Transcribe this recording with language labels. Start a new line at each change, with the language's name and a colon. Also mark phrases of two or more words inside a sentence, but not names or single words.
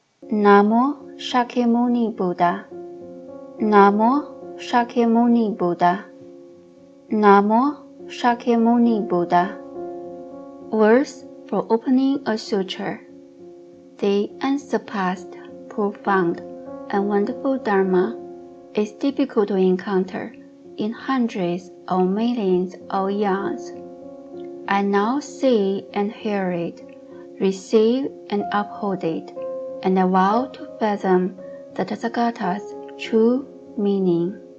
Sanskrit: Namo Shakyamuni Buddha. Namo Shakyamuni Buddha. Namo Shakyamuni Buddha.
English: Words for opening a sutra. The unsurpassed, profound, and wonderful Dharma is difficult to encounter in hundreds or millions of eons. I now see and hear it, receive and uphold it, and I vow to fathom the Tathagata's true meaning.